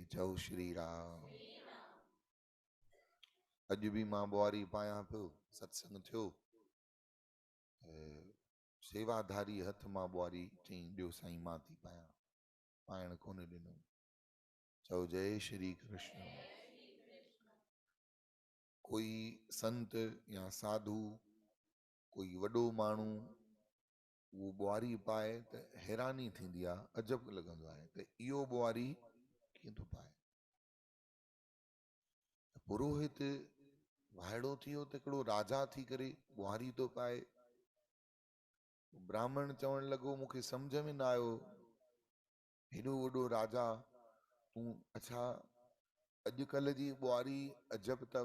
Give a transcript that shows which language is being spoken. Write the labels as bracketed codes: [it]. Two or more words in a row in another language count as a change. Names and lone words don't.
[sd] चओ श्री राम। अॼु बि मां ॿुहारी पायां पियो सत्संग थियो सेवाधारी हथ मां ॿुहारी चई ॾियो साईं मां थी पायां। पाइण कोन ॾिनो। चओ जय श्री कृष्ण। कोई संत या साधु कोई वॾो माण्हू वो ॿुहारी पाए त हैरानी थींदी आहे अजब लॻंदो आहे त इहो ॿुहारी कीअं थो पाए। पुरोहित वाइड़ो थी वियो त हिकिड़ो राजा थी करे ॿुहारी थो पाए। ब्राह्मण चवण लॻो मूंखे सम्झ में न आयो हेॾो वॾो राजा तूं अच्छा अॼुकल्ह जी ॿुहारी अजब अथव।